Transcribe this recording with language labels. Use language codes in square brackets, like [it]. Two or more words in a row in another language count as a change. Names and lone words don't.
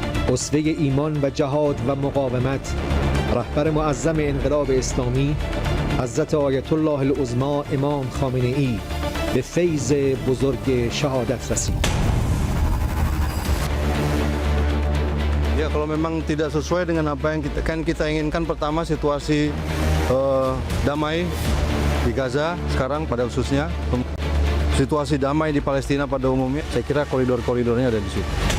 [fa] اسوه ایمان و جهاد و مقاومت، رهبر معظم انقلاب اسلامی حضرت آیت الله العظما امام خامنه ای به فیض بزرگ شهادت رسید. [id] Ya, kalau memang tidak sesuai dengan apa yang kita inginkan, pertama situasi damai di Gaza sekarang pada khususnya, situasi damai di Palestina pada umumnya, saya kira koridor-koridornya ada di situ.